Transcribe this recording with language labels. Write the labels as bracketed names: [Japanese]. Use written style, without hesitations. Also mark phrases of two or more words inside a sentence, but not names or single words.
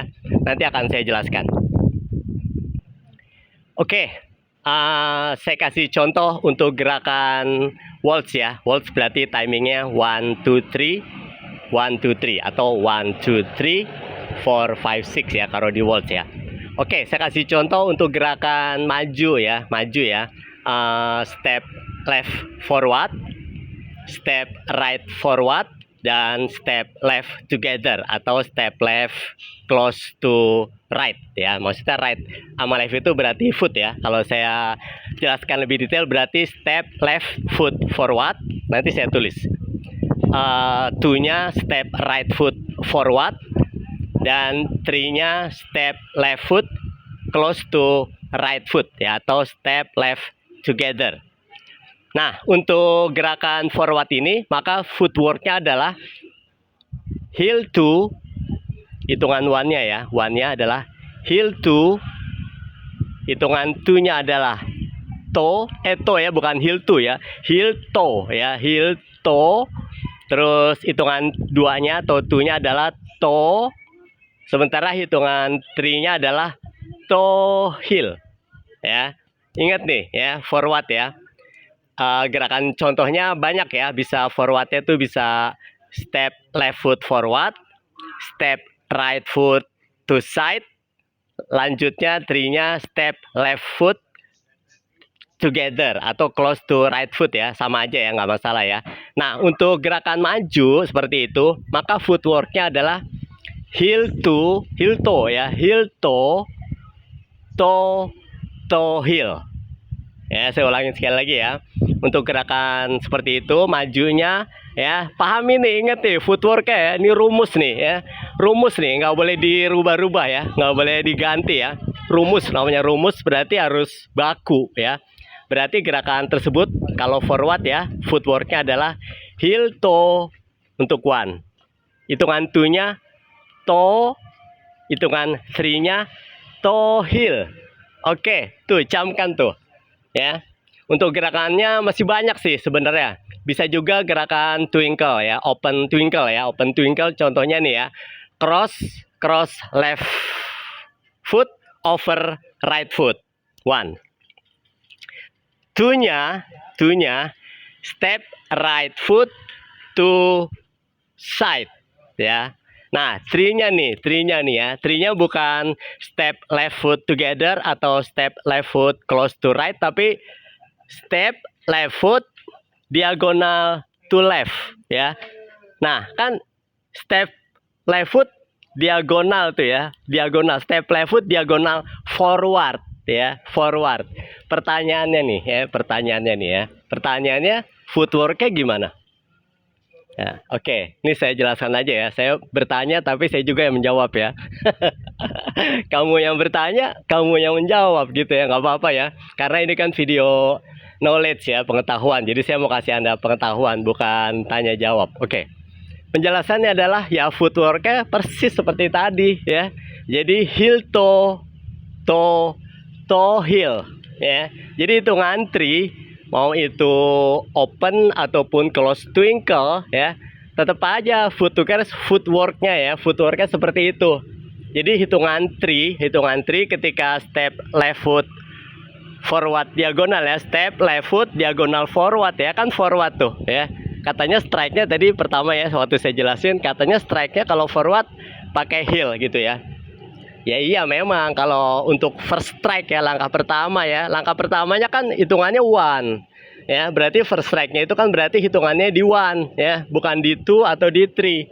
[Indonesian] Nanti akan saya jelaskan. Oke, saya kasih contoh untuk gerakan waltz ya. Waltz berarti timingnya 1, 2, 3. 1, 2, 3 atau 1, 2, 3, 4, 5, 6 ya kalau di waltz ya. Oke, saya kasih contoh untuk gerakan maju ya. [English] Step left forward, step right forward, dan step left together atau step left close to right ya. [Indonesian] Maksudnya right sama left itu berarti foot ya. Kalau saya jelaskan lebih detail berarti [English] step left foot forward. [Indonesian] Nanti saya tulis. [English] To-nya step right foot forward, [Indonesian] dan 3-nya [English] step left foot close to right foot ya, atau step left together. [Indonesian] Nah, untuk gerakan forward ini maka footwork-nya adalah [English] heel to, [Indonesian] hitungan 1-nya ya, 1-nya adalah [English] heel to, [Indonesian] hitungan 2-nya adalah toe, toe ya, bukan [English] heel to [Indonesian] ya, [English] heel toe [Indonesian] ya, [English] heel toe. [Indonesian] Terus hitungan 2-nya atau 2-nya adalah toe. Sementara hitungan 3-nya adalah [English] toe heel [Indonesian] ya. Ingat nih ya, forward ya. Gerakan contohnya banyak ya, bisa forwardnya tuh bisa [English] step left foot forward, step right foot to side, [Indonesian] lanjutnya 3-nya [English] step left foot together [Indonesian] atau [English] close to right foot [Indonesian] ya, sama aja ya, nggak masalah ya. Nah, untuk gerakan maju seperti itu, maka footwork-nya adalah [English] heel to, heel toe [Indonesian] ya, [English] heel toe, toe, toe heel. [Indonesian] Ya, saya ulangin sekali lagi ya. Untuk gerakan seperti itu, majunya ya, pahami nih, inget nih, footwork ya, ini rumus nih ya, rumus nih, nggak boleh dirubah-rubah ya, nggak boleh diganti ya. Rumus, namanya rumus berarti harus baku ya. Berarti gerakan tersebut kalau forward ya, footwork-nya adalah [English] heel toe [Indonesian] untuk 1, hitungan 2-nya toe, hitungan 3-nya [English] toe heel. [Indonesian] Oke, tuh camkan tuh ya. Untuk gerakannya masih banyak sih sebenarnya. Bisa juga gerakan twinkle ya, [English] open twinkle [Indonesian] ya. [English] Open twinkle [Indonesian] contohnya nih ya. [English] Cross left foot over right foot. 1. 2-nya step right foot to side ya. [Indonesian] Nah, 3-nya nih ya. 3-nya bukan [English] step left foot together atau step left foot close to right, tapi step left foot diagonal to left ya. [Indonesian] Nah, kan [English] step left foot diagonal [Indonesian] tuh ya, diagonal, [English] step left foot diagonal forward ya, forward. [Indonesian] Pertanyaannya nih ya, pertanyaannya footwork-nya gimana? Ya, oke, ini saya jelaskan aja ya. Saya bertanya tapi saya juga yang menjawab ya. Kamu yang bertanya, kamu yang menjawab gitu ya, nggak apa-apa ya. Karena ini kan [English] video knowledge [Indonesian] ya, pengetahuan. Jadi saya mau kasih Anda pengetahuan, bukan tanya jawab. Oke. Penjelasannya adalah ya, footwork-nya persis seperti tadi ya. Jadi [English] heel toe, toe heel [Indonesian] ya. Jadi hitungan 3, mau itu open ataupun [English] close twinkle [Indonesian] ya, tetap aja footwork-nya ya, footwork-nya seperti itu. Jadi hitungan 3 ketika [English] step left foot forward diagonal [Indonesian] ya, [English] step left foot diagonal forward [Indonesian] ya, kan forward tuh ya. Katanya strike-nya tadi pertama ya, waktu saya jelasin katanya strike-nya kalau forward pakai heel gitu ya. Ya iya, memang kalau untuk [English] first strike [Indonesian] ya, langkah pertama ya, langkah pertamanya kan hitungannya 1 ya, berarti [English] first strike- [Indonesian] nya itu kan berarti hitungannya di 1 ya, bukan di 2 atau di 3.